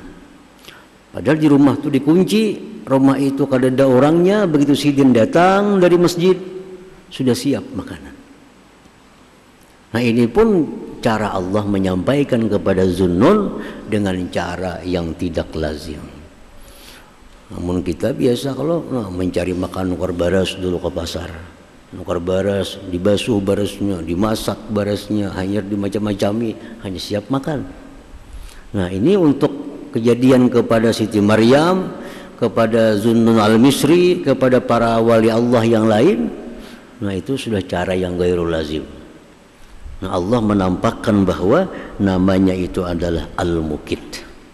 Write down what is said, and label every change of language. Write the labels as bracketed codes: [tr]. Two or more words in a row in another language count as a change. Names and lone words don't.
[id] Padahal di rumah itu dikunci, rumah itu kada ada orangnya. Begitu sidin datang dari masjid sudah siap makanan. Nah, ini pun cara Allah menyampaikan kepada Zunnun dengan cara yang tidak lazim. Namun kita biasa kalau mencari makan [bjn] nukar baras dulu ke pasar, nukar baras, dibasuh barasnya, dimasak barasnya, hanya dimacam-macami, [id] hanya siap makan. Nah, ini untuk kejadian kepada Siti Maryam, kepada Zunnun al-Misri, kepada para wali Allah yang lain. Nah, itu sudah cara yang [ar] غير اللازم. [id] Nah, Allah menampakkan bahwa namanya itu adalah al-Muqit.